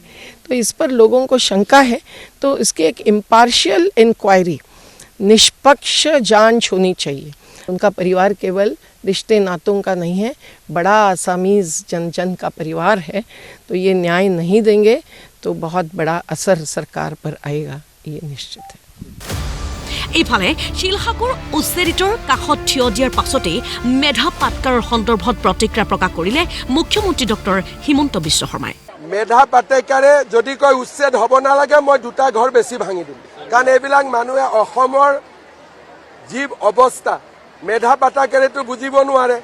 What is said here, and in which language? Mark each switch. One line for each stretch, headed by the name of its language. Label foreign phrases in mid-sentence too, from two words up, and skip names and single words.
Hindi: तो इस पर लोगों को शंका है, तो इसकी एक इम्पार्शियल इंक्वायरी, निष्पक्ष जांच होनी चाहिए। उनका परिवार केवल रिश्ते नातों का नहीं है, बड़ा आसामीज़ जन जन का परिवार है। तो ये न्याय नहीं देंगे तो बहुत बड़ा असर सरकार पर आएगा, ये निश्चित है।
Assamese: ইফালে শিলসাকুৰ উচ্ছেদিতৰ কাষত থিয় দিয়াৰ পাছতেই মেধা পাটকাৰৰ সন্দৰ্ভত প্ৰতিক্ৰিয়া প্ৰকাশ কৰিলে মুখ্যমন্ত্ৰী ডক্টৰ হিমন্ত বিশ্ব শৰ্মাই মেধা পাটেকাৰে যদি কয় উচ্ছেদ হ'ব নালাগে, মই দুটা ঘৰ বেছি ভাঙি দিম। কাৰণ এইবিলাক মানুহে অসমৰ যি অৱস্থা, মেধা পাটেকাৰেতো বুজিব নোৱাৰে।